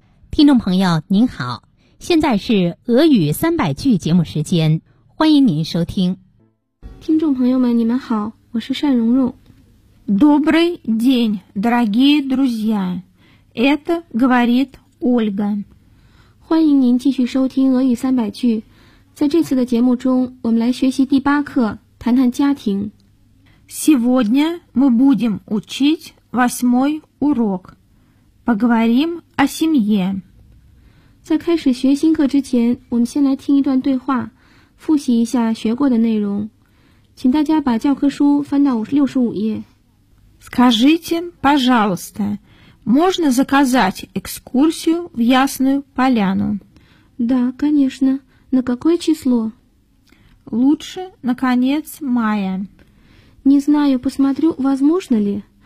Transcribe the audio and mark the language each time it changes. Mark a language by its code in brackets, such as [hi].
[zh] 听众朋友您好，现在是俄语300句节目时间，欢迎您收听。听众朋友们你们好，我是单蓉蓉。 [ru] Добрый день, дорогие друзья. Это говорит Ольга. [zh] 欢迎您继续收听俄语300句。在这次的节目中，我们来学习第八课，谈谈家庭。 [ru] Сегодня мы будем учить восьмой урок. Поговорим о семье. [zh] 在开始学新课之前，我们先来听一段对话，复习一下学过的内容。请大家把教科书翻到65页。 [ru] Скажите, пожалуйста, можно заказать экскурсию в Ясную Поляну? Да, конечно. На какое число? Лучше на конец мая. Не знаю, посмотрю, возможно ли.